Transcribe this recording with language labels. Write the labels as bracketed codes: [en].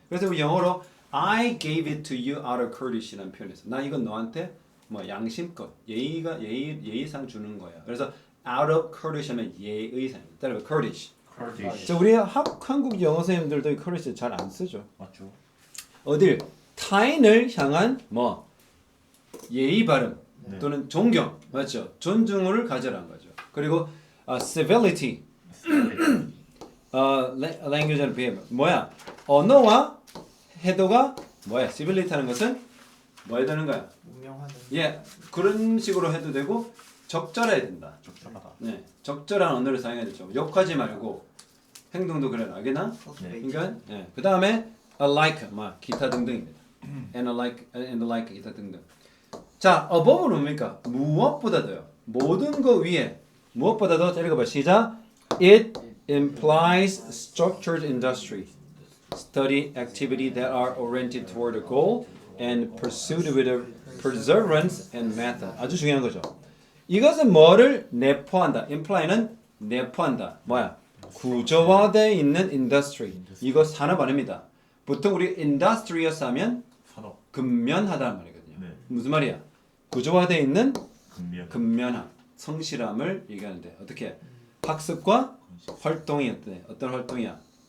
[ko] 그래서 우리 영어로 [en] I gave it to you out of courtesy [ko] 라는 표현에서 나 이건 너한테 뭐 양심껏 예의상 주는 거야. 그래서 out of courtesy면 예의상. 따라서 courtesy. [en] courtesy. [ko] 저 우리 한국 영어 선생님들도 이 courtesy 잘 안 쓰죠. 맞죠? 어딜 타인을 향한 뭐 예의 발음 네. 또는 존경 맞죠? 존중을 가져라는 거죠. [en] 그리고 civility language and behavior 뭐야? [ko] 언어와 태도가 뭐야? civility 하는 것은 뭐 해야 되는 거야? 문명하는. 예, 그런 식으로 해도 되고 적절해야 된다. 적절하다. 네, 적절한 언어를 사용해야 되죠. 욕하지 말고 행동도 그래 알겠나? 네. 그러니까 예, 그 다음에 alike 뭐 기타 등등입니다. and alike 기타 등등. 자, above는 뭡니까? 무엇보다도요. 모든 것 위에 무엇보다도 읽어봐. 시작. [en] It implies structured industry, study activity that are oriented toward a goal and pursued with a perseverance and method. [ko] 아주 중요한 거죠. 이것은 뭐를 내포한다. imply는 내포한다. 뭐야? 구조화되어 있는 industry. 이거 산업 아닙니다. 보통 우리 industrious 하면 산업. 근면하다는 말이거든요. 네. 무슨 말이야? 구조화되어 있는 근면. 근면함, 성실함을 얘기하는데 어떻게? 학습과 활동이 어떤 활동이야?